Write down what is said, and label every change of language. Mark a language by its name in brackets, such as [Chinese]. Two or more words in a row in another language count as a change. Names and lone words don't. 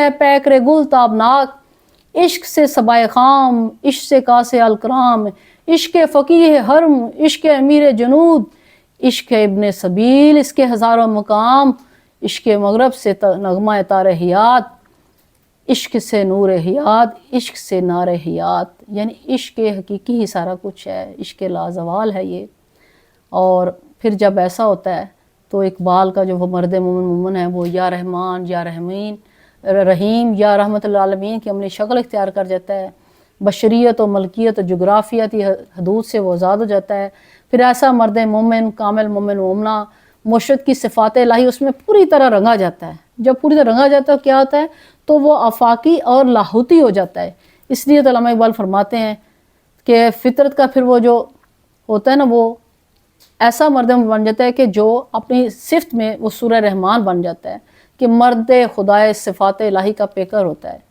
[Urdu] ہے پیکر گل تابناک، عشق سے صبائے خام، عشق سے کاسے الکرام، عشق فقیہ حرم، عشق امیر جنود، عشق ابن سبیل، اس کے ہزاروں مقام، عشق مغرب سے نغمہ تار حیات، عشق سے نور حیات، عشق سے نار حیات، یعنی عشق حقیقی ہی سارا کچھ ہے، عشق لازوال ہے یہ۔ اور پھر جب ایسا ہوتا ہے تو اقبال کا جو وہ مرد مومن ہے وہ [Arabic] یا رحمان یا رحیم [Urdu] یا رحمت للعالمین کی عملی شکل اختیار کر جاتا ہے۔ بشریت و ملکیت و جغرافیاتی حدود سے وہ آزاد ہو جاتا ہے. پھر ایسا مرد مومن، کامل مومن مومنہ، مرشد کی صفات الہی اس میں پوری طرح رنگا جاتا ہے. جب پوری طرح رنگا جاتا ہے کیا ہوتا ہے؟ تو وہ آفاقی اور لاہوتی ہو جاتا ہے. اس لیے تو علامہ اقبال فرماتے ہیں کہ فطرت کا پھر وہ جو ہوتا ہے نا، وہ ایسا مرد بن جاتا ہے کہ جو اپنی صفت میں وہ سورہ رحمان بن جاتا ہے کہ مرد خدائے صفات الہی کا پیکر ہوتا ہے.